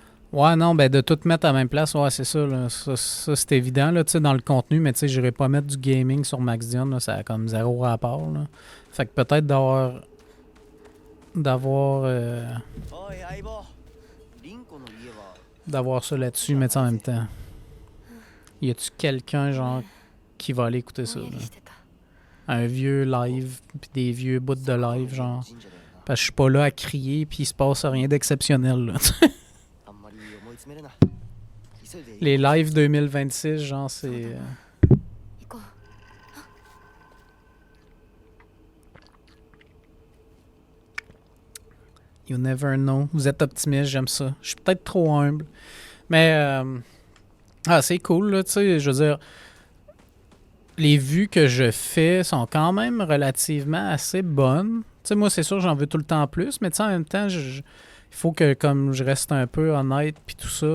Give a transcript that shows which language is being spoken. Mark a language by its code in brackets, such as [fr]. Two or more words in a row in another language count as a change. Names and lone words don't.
[fr] Ouais, non, ben de tout mettre à la même place, ouais, c'est ça, là. Ça c'est évident, là, tu sais, dans le contenu, mais tu sais, j'irais pas mettre du gaming sur MaxDion, là, ça a comme zéro rapport, là. Fait que peut-être d'avoir... [ja] おい相棒リンコの家は [fr] d'avoir ça là-dessus, mais tu sais, en même temps. Y a-tu quelqu'un, genre, qui va aller écouter ça, [ja] ぼんや [fr] là? [ja] りしてた [fr] Un vieux live, puis des vieux bouts de live, genre. [ja] 神社だよな [fr] Parce que je suis pas là à crier, puis il se passe rien d'exceptionnel, là. [ja] あんまり思い詰めるな急いで [fr] Les lives 2026, genre, c'est... [ja] 行こう [en] You never know. [fr] Vous êtes optimiste, j'aime ça. Je suis peut-être trop humble. Mais, c'est cool, là, tu sais, je veux dire... Les vues que je fais sont quand même relativement assez bonnes. Tu sais, moi, c'est sûr, j'en veux tout le temps plus, mais tu sais, en même temps, il faut que comme je reste un peu honnête puis tout ça.